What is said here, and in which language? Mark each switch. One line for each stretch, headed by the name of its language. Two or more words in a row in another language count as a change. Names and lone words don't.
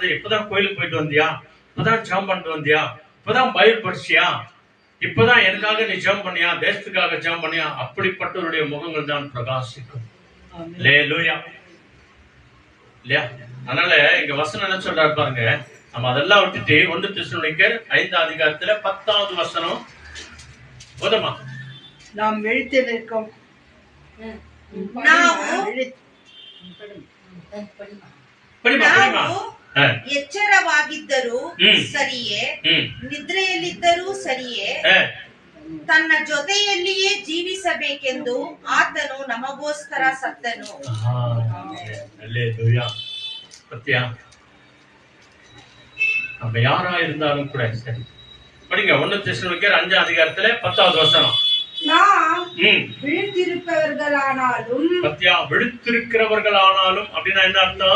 Tamil: இப்பதான் கோயிலுக்கு போயிட்டு வந்தியா, இப்பதான் ஜெபம் பண்ணிட்டு வந்தியா, இப்பதான் பைபிள் படிச்சியா, இப்பதான் எனக்காக நீ ஜெபம் பண்ணியா, தேசத்துக்காக ஜெபம் பண்ணியா, அப்படிப்பட்டவருடைய முகங்கள் தான் பிரகாசிக்கும். அல்லேலூயா. இல்லையா? அதனால இங்க வசனம் என்ன சொல்றாரு பாருங்க. நம்ம அதெல்லாம் விட்டுட்டு 1 தெசலோனிக்கேயர் 5:10 போதுமா? நாம் விழித்திருக்கும்
Kannada: ಎಚ್ಚರವಾಗಿದ್ದರೂ ಸರಿಯೇ, ನಿದ್ರೆಯಲ್ಲಿದ್ದರೂ ಸರಿಯೇ, ತನ್ನ ಜೊತೆಯಲ್ಲಿಯೇ ಜೀವಿಸಬೇಕೆಂದು ಆತನು ನಮಗೋಸ್ಕರ ಸತ್ತನು.
Tamil: நம்ம யாரா இருந்தாலும் கூட சரி. படிங்க 1 தெசலோனிக்கேயர் 5:10 நாம் விழித்திருப்பவர்களானாலும் பத்தியா, விழித்திருக்கிறவர்கள் ஆனாலும் அப்படின்னா என்ன அர்த்தம்?